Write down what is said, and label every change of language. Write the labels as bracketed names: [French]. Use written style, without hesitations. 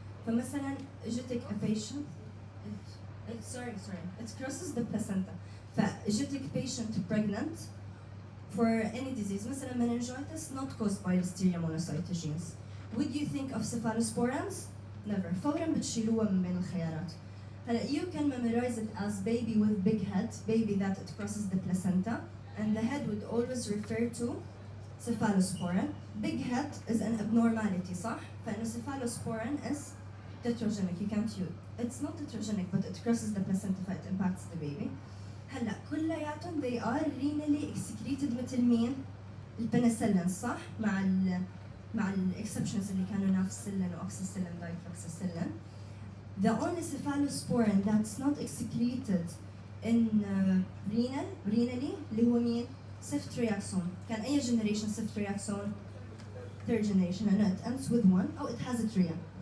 [Arabic] فمثلا اجتك [English] a patient it crosses the placenta. فاجتك patient pregnant for any disease مثلا meningitis not caused by Listeria monocytogenes. Would you think of cephalosporins? Never. [Arabic] فورا بتشيلوها من بين الخيارات. [English] هلا you can memorize it as baby with big head, baby that it crosses the placenta, and the head would always refer to cephalosporin. Big head is an abnormality [Arabic] صح؟ فإنه [English] cephalosporin is tetragenic. You can't use. It's not tetragenic but it crosses the placenta ف it impacts the baby. [Arabic] هلا كلياتهم [English] they are renally excreted [Arabic] مثل مين؟ البنسلين صح؟ مع exceptions اللي كانوا نافسلين واكسسلين دايفلوكساسيلين. [English] The only cephalosporin that's not excreted in renally [Arabic] اللي هو مين؟ [English] ceftriaxone. كان أي generation ceftriaxone? Third generation and it ends with one. Oh, it has a tria.